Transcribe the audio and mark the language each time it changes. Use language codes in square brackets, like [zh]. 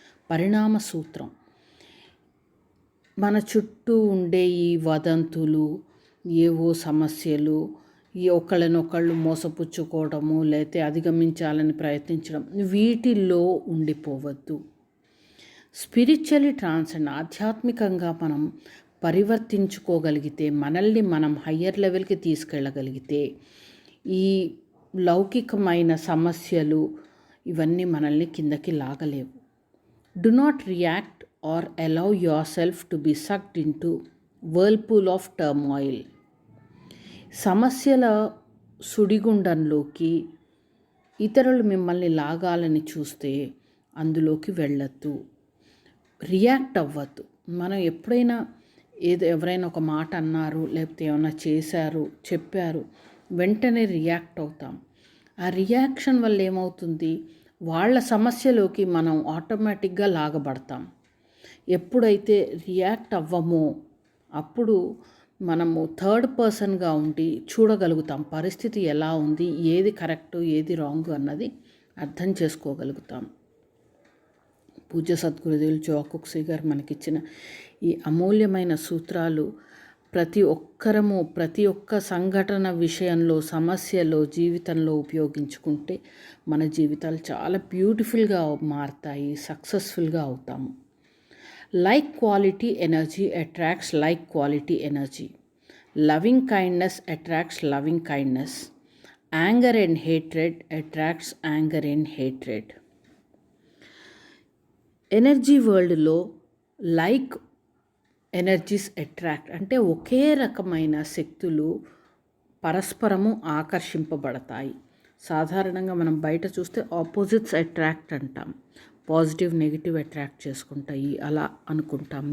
[te] పరిణామ సూత్రం. మన చుట్టూ ఉండే ఈ వదంతులు, ఏవో సమస్యలు, ఒకళ్ళనొకళ్ళు మోసపుచ్చుకోవడము, లేకపోతే అధిగమించాలని ప్రయత్నించడం, వీటిల్లో ఉండిపోవద్దు. [en] spiritually transcend, [te] ఆధ్యాత్మికంగా మనం పరివర్తించుకోగలిగితే, మనల్ని మనం హయ్యర్ లెవెల్కి తీసుకెళ్ళగలిగితే ఈ లౌకికమైన సమస్యలు ఇవన్నీ మనల్ని కిందకి లాగలేవు. [en] Do not react or allow yourself to be sucked into whirlpool of turmoil. [te] సమస్యల సుడిగుండంలోకి ఇతరులు మిమ్మల్ని లాగాలని చూస్తే అందులోకి వెళ్ళొద్దు. రియాక్ట్ అవ్వద్దు. మనం ఎప్పుడైనా ఎవరైనా ఒక మాట అన్నారు, లేకపోతే ఏమైనా చేశారు, చెప్పారు, వెంటనే రియాక్ట్ అవుతాం. ఆ రియాక్షన్ వల్ల ఏమవుతుంది? వాళ్ళ సమస్యలోకి మనం ఆటోమేటిక్గా లాగబడతాం. ఎప్పుడైతే రియాక్ట్ అవ్వమో అప్పుడు మనము థర్డ్ పర్సన్గా ఉండి చూడగలుగుతాం, పరిస్థితి ఎలా ఉంది, ఏది కరెక్టు, ఏది రాంగ్ అన్నది అర్థం చేసుకోగలుగుతాం. పూజ్య సద్గురుదేవులు జోకుక్సీ గారు మనకిచ్చిన ఈ అమూల్యమైన సూత్రాలు ప్రతి ఒక్క సంఘటన విషయంలో, సమస్యలో, జీవితంలో ఉపయోగించుకుంటే మన జీవితాలు చాలా బ్యూటిఫుల్గా మారుతాయి, సక్సెస్ఫుల్గా అవుతాము. [en] Like quality energy attracts like quality energy. Loving kindness attracts loving kindness. Anger and hatred attracts anger and hatred. [te] Energy వరల్డ్లో [en] like energies attract [te] అంటే ఒకే రకమైన శక్తులు పరస్పరము ఆకర్షింపబడతాయి. సాధారణంగా మనం బయట చూస్తే [en] opposites attract [te] అంటాం. పాజిటివ్, నెగిటివ్ అట్రాక్ట్ చేసుకుంటాయి అలా అనుకుంటాం.